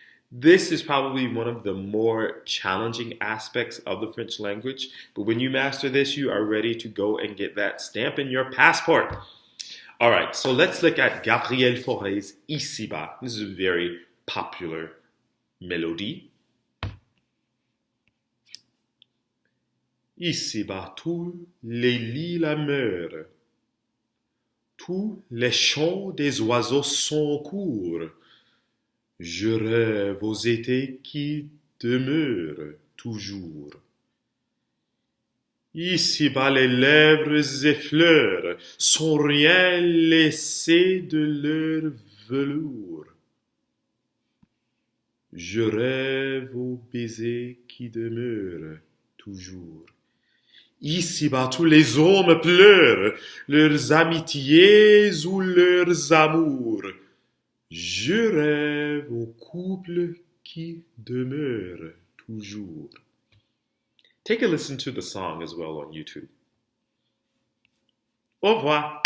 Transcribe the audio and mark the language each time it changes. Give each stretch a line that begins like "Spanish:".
English: This is probably one of the more challenging aspects of the French language, but when you master this, you are ready to go and get that stamp in your passport. All right, so let's look at Gabriel Fauré's Ici-bas. This is a very popular melody.
French: Ici-bas, tous les lilas meurent. Tous les chants des oiseaux sont courts. Je rêve aux étés qui demeurent toujours. Ici-bas les lèvres effleurent, sans rien laisser de leur velours. Je rêve aux baisers qui demeurent toujours. Ici-bas tous les hommes pleurent, leurs amitiés ou leurs amours. Je rêve au couple qui demeure toujours.
English: Take a listen to the song as well on YouTube.
French: Au revoir.